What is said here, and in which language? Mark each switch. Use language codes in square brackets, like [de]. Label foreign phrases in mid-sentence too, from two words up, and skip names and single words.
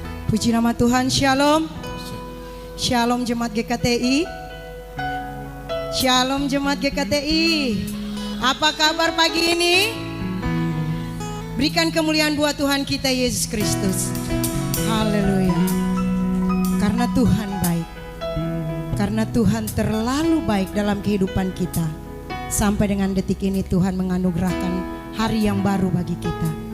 [id] Puji nama Tuhan. Shalom. Shalom Jemaat GKTI. Shalom Jemaat GKTI. Apa kabar pagi ini? Berikan kemuliaan buat Tuhan kita Yesus Kristus. Haleluya. Karena Tuhan baik. Karena Tuhan terlalu baik dalam kehidupan kita. Sampai dengan detik ini Tuhan menganugerahkan hari yang baru bagi kita.